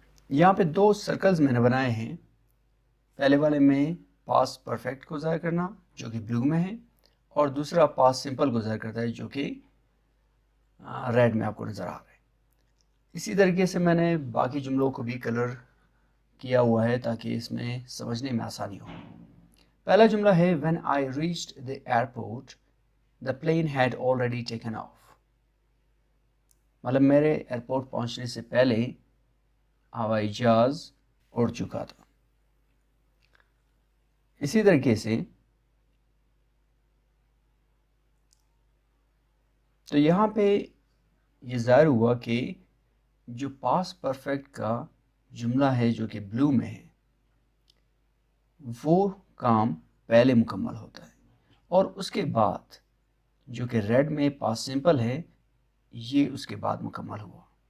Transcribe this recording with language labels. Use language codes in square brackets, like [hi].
[hi] यहाँ पे दो सर्कल्स मैंने बनाए हैं। पहले वाले में पास्ट परफेक्ट को ज़ाहिर करना जो कि ब्लू में है और दूसरा पास्ट सिंपल को ज़ाहिर करता है जो कि रेड में आपको नज़र आ रहा है। इसी तरीके से मैंने बाकी जुमलों को भी कलर किया हुआ है ताकि इसमें समझने में आसानी हो। पहला जुमला है [en] When I reached the airport, the plane had already taken off। [hi] मतलब मेरे एयरपोर्ट पहुंचने से पहले हवाई जहाज उड़ चुका था। इसी तरीके से तो यहाँ पे ये ज़ाहिर हुआ कि जो पास्ट परफेक्ट का जुमला है जो कि ब्लू में है वो काम पहले मुकम्मल होता है और उसके बाद जो कि रेड में पास्ट सिंपल है ये उसके बाद मुकम्मल हुआ।